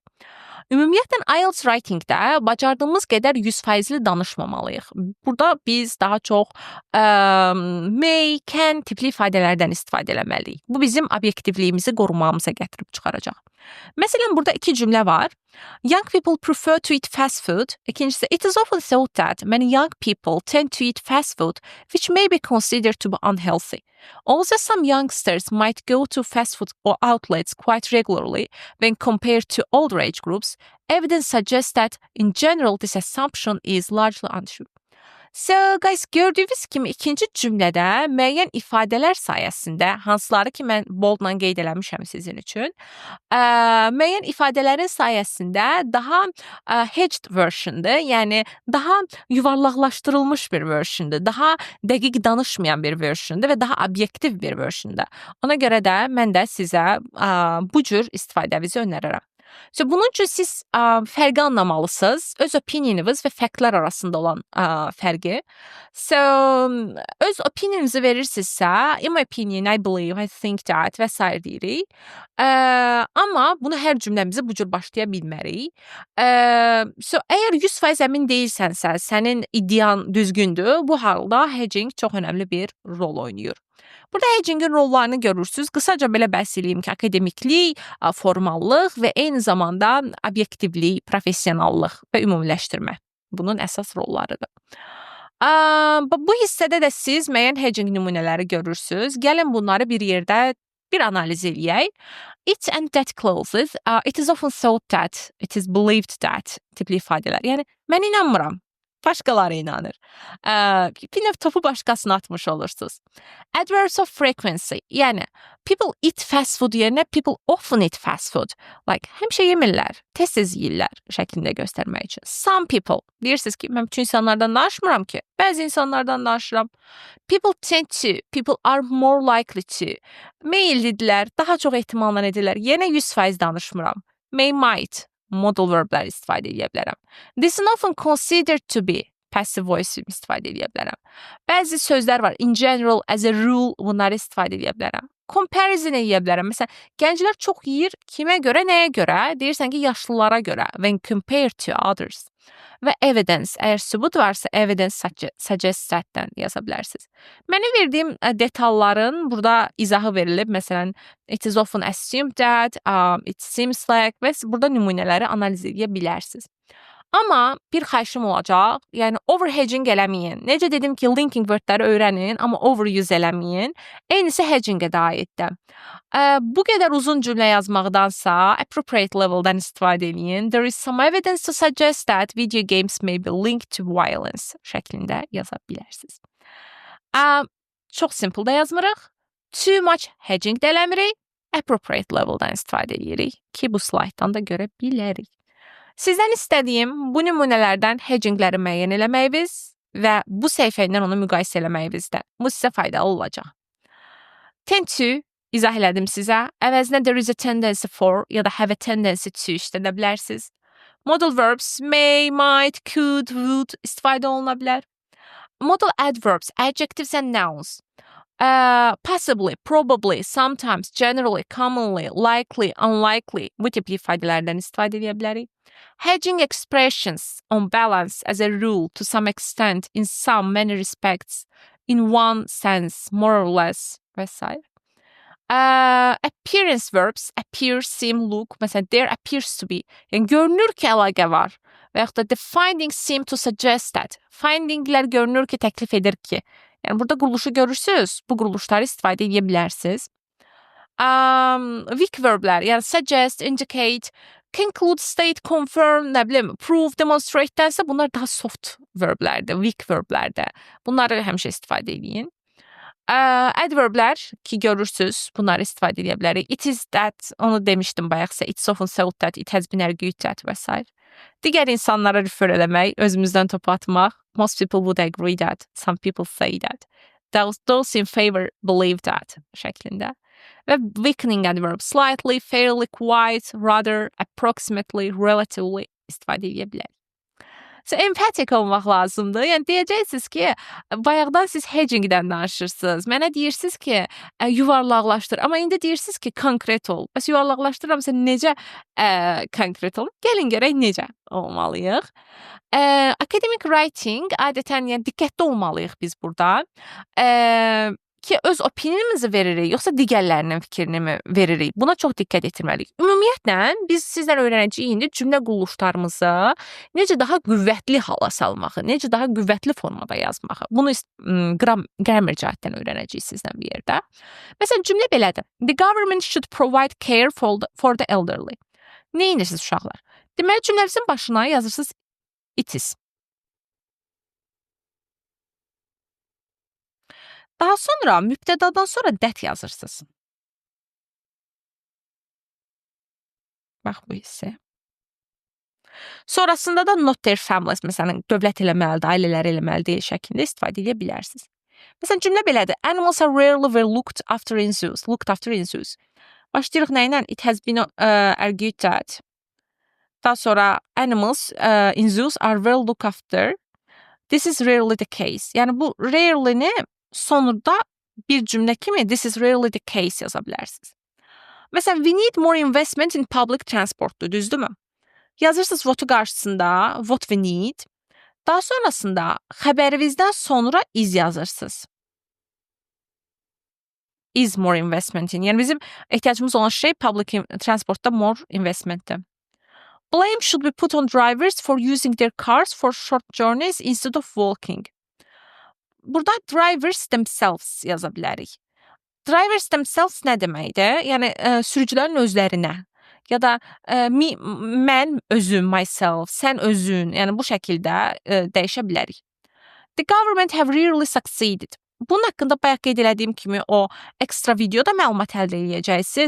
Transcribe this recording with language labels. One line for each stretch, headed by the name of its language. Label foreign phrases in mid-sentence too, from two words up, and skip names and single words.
Azerbaijani: Ümumiyyətlə IELTS writing-də bacardığımız qədər 100%li danışmamalıyıq. Burada biz daha çox may, can tipli ifadələrdən istifadə eləməliyik. Bu bizim obyektivliyimizi qorumağımıza gətirib çıxaracaq. Məsələn, burada iki cümlə var.
English: Young people prefer to eat fast food. İkincisi, it is often thought that many young people tend to eat fast food, which may be considered to be unhealthy. Also, some youngsters might go to fast food outlets quite regularly when compared to older age groups. Evidence suggests that, in general, this assumption is largely untrue. So, guys,
Azerbaijani: gördüyünüz kimi ikinci cümlədə müəyyən ifadələr sayəsində, hansıları ki, mən boldla qeyd eləmişəm sizin üçün, müəyyən ifadələrin sayəsində daha hedged versiondur, yəni daha yuvarlaqlaşdırılmış bir versiondur, daha dəqiq danışmayan bir versiondur və daha obyektiv bir versiondur. Ona görə də mən də sizə bu cür istifadənizi önərirəm. Bunun üçün siz fərqi anlamalısınız, öz opinioniniz və faktlar arasında olan fərqi. Öz opinionunuzu verirsinizsə,
English: in my opinion, I believe, I think that
Azerbaijani: və s. deyirik. Amma bunu hər cümləmizi bu cür başlaya bilmərik. Əgər 100% əmin deyilsənsə, sənin iddian düzgündür, bu halda hedging çox önəmli bir rol oynayır. Burada hedgingin rollarını görürsünüz. Qısaca belə bəhs edeyim ki, akademiklik, formallıq və eyni zamanda obyektivlik, professionallıq və ümumiləşdirmə bunun əsas rollarıdır. Bu hissədə də siz müəyyən hedging nümunələri görürsünüz. Gəlin bunları bir yerdə bir analiz eləyək.
English: It and that clauses, it is often thought that, it is believed that
Azerbaijani: tipli ifadələr. Yəni, mən inanmıram. Başqaları inanır. Bir növ topu başqasına atmış olursunuz.
English: Adverbs of frequency, yəni people eat fast food yerinə people often eat fast food.
Azerbaijani: Like həmişə yemirlər, tez-tez yeyirlər şəklində göstərmək üçün.
English: Some people,
Azerbaijani: deyirsiniz ki, mən bütün insanlardan danışmıram ki, bəzi insanlardan danışıram.
English: People tend to, people are more likely to.
Azerbaijani: Meyillidirlər, daha çox ehtimalla edirlər. Yenə 100% danışmıram.
English: May, might, modal
Azerbaijani: verblər istifadə edə bilərəm.
English: This is often considered to be, passive voice
Azerbaijani: istifadə edə bilərəm. Bəzi sözlər var,
English: in general, as a rule,
Azerbaijani: bunları istifadə edə bilərəm. Comparison edə bilərəm. Məsələn, gənclər çox yeyir, kimə görə, nəyə görə? Deyirsən ki, yaşlılara görə.
English: When compared to others.
Azerbaijani: Və evidence, əgər sübut varsa,
English: evidence suggests that-
Azerbaijani: dən yaza bilərsiniz. Mənə verdiyim detalların burada izahı verilib. Məsələn,
English: it is often assumed that, it seems like
Azerbaijani: və burada nümunələri analiz edə bilərsiniz. Amma bir xahişim olacaq, yəni overhedging eləməyin. Necə dedim ki, linking wordləri öyrənin, amma overuse eləməyin. Eynisi hedgingə də aiddir. Bu qədər uzun cümlə yazmaqdansa, appropriate level'dan istifadə edin.
English: There is some evidence to suggest that video games may be linked to violence
Azerbaijani: şəklində yaza bilərsiniz. Çox simple də yazmırıq.
English: Too much hedging
Azerbaijani: də eləmirik. Appropriate level'dan istifadə edirik ki, bu slaytdan da görə bilərik. Sizdən istədiyim bu nümunələrdən hedgingləri müəyyən eləməyiniz və bu səhifə ilə onu müqayisə eləməyinizdir. Bu sizə faydalı olacaq.
English: Tend to
Azerbaijani: izah elədim sizə.
English: Əvəzinə there is a tendency for
Azerbaijani: ya da
English: have a tendency to
Azerbaijani: işlədə bilərsiniz.
English: Modal verbs may, might, could, would
Azerbaijani: istifadə oluna bilər.
English: Modal adverbs, adjectives and nouns. Possibly, probably, sometimes, generally, commonly, likely, unlikely
Azerbaijani: bu tipli ifadələrdən istifadə edə bilərik.
English: Hedging expressions on balance as a rule to some extent in some many respects in one sense more or less
Azerbaijani: və s.
English: Appearance verbs appear, seem, look. Məsələn, there appears to be.
Azerbaijani: Yəni görünür ki, əlaqə var. Və yaxud da
English: the findings seem to suggest that.
Azerbaijani: Findinglər görünür ki, təklif edir ki. Yəni burada quruluşu görürsüz, bu quruluşları istifadə edə bilərsiniz.
English: Weak verblər, yəni suggest, indicate, conclude, state, confirm,
Azerbaijani: nə bilim, prove, demonstrate-dənsə bunlar daha soft verblərdir, weak verblərdir. Bunları həmişə istifadə edin. Adverblər ki, görürsüz, bunları istifadə edə bilərik. It is that, onu demişdim bayaqsa,
English: it's often said that, it has been argued that
Azerbaijani: və s. Digər insanlara refer eləmək, özümüzdən topu atmaq.
English: Most people would agree that, some people say that. Those in favor believe that şəklində. Və weakening adverb, slightly, fairly, quite, rather, approximately, relatively
Azerbaijani: istifadə edə bilərik. Empatik olmaq lazımdır. Yəni deyəcəksiniz ki, bayaqdan siz hedgingdən danışırsınız. Mənə deyirsiniz ki, yuvarlaqlaşdır. Amma indi deyirsiniz ki, konkret ol. Bəs yuvarlaqlaşdıramsa necə konkret ol? Gəlin görək necə olmalıyıq.
English: Academic writing
Azerbaijani: adətən yəni diqqətli olmalıyıq biz burada. Ki öz opiniyonumuzu veririk, yoxsa digərlərinin fikrini mi veririk? Buna çox diqqət etməliyik. Ümumiyyətlə, biz sizdən öyrənəcəyik indi cümlə quruluşlarımızı necə daha qüvvətli hala salmağı, necə daha qüvvətli formada yazmağı. Bunu grammar cəhətdən öyrənəcəyik sizdən bir yerdə. Məsələn, cümlə belədir.
English: The government should provide care for the elderly.
Azerbaijani: Nə edirsiniz uşaqlar? Deməli, cümləmizin başına yazırsınız
English: it is.
Azerbaijani: Daha sonra mübtədadan sonra that yazırsınız. Bax bu hissə. Sonrasında da
English: not their families,
Azerbaijani: məsələn, dövlət eləməlidir, ailələri eləməlidir şəklində istifadə edə bilərsiniz. Məsələn, cümlə belədir.
English: Animals are rarely were looked after in zoos. Looked after in zoos.
Azerbaijani: Başlayırıq nə ilə?
English: It has been argued that. Daha sonra animals in zoos are well looked after. This is rarely the case.
Azerbaijani: Yəni bu rarely-ni sonunda bir cümlə kimi
English: this is rarely the case
Azerbaijani: yaza bilərsiniz. Məsələn,
English: we need more investment in public transportdur, düzdürmü?
Azerbaijani: Yazırsınız what-u qarşısında,
English: what we need.
Azerbaijani: Daha sonrasında xəbərinizdən sonra is yazırsınız.
English: Is more investment in.
Azerbaijani: Yəni bizim ehtiyacımız olan şey public transportda more investmentdir.
English: Blame should be put on drivers for using their cars for short journeys instead of walking.
Azerbaijani: Burada
English: drivers themselves
Azerbaijani: yaza bilərik.
English: Drivers themselves
Azerbaijani: nə deməkdir? Yəni sürücülərin özlərinə. ya da me, mən özüm, myself, sən özün, yəni bu şəkildə dəyişə bilərik.
English: The government have really succeeded.
Azerbaijani: Bunun haqqında bayaq qeyd elədiyim kimi o ekstra videoda məlumat əldə edəcəksiniz.